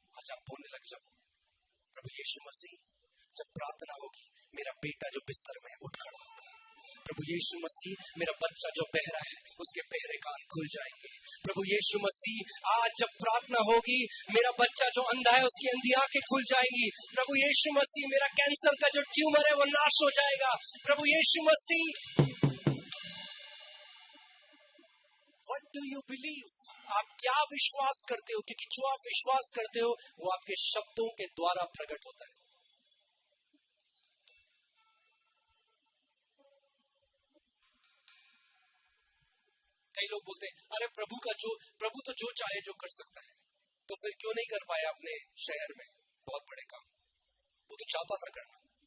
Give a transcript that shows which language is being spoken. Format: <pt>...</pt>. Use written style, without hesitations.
<hi>आज आप बोलने लग जाओ, प्रभु यीशु मसीह जब प्रार्थना होगी मेरा बेटा जो बिस्तर में उठ खड़ा होगा। प्रभु यीशु मसीह मेरा बच्चा जो बहरा है उसके बहरे कान खुल जाएंगे। प्रभु यीशु मसीह आज जब प्रार्थना होगी मेरा बच्चा जो अंधा है उसकी अंधी आंखें खुल जाएंगी। प्रभु यीशु मसीह मेरा कैंसर का जो ट्यूमर है वो नाश हो जाएगा।</hi> <en>प्रभु यीशु मसीह, What do you believe?</en> <hi>आप क्या विश्वास करते हो? क्योंकि जो आप विश्वास करते हो वो आपके शब्दों के द्वारा प्रकट होता है। कई लोग बोलते हैं अरे प्रभु तो जो चाहे जो कर सकता है, तो फिर क्यों नहीं कर पाया अपने शहर में बहुत बड़े काम? वो तो चाहता था करना।</hi>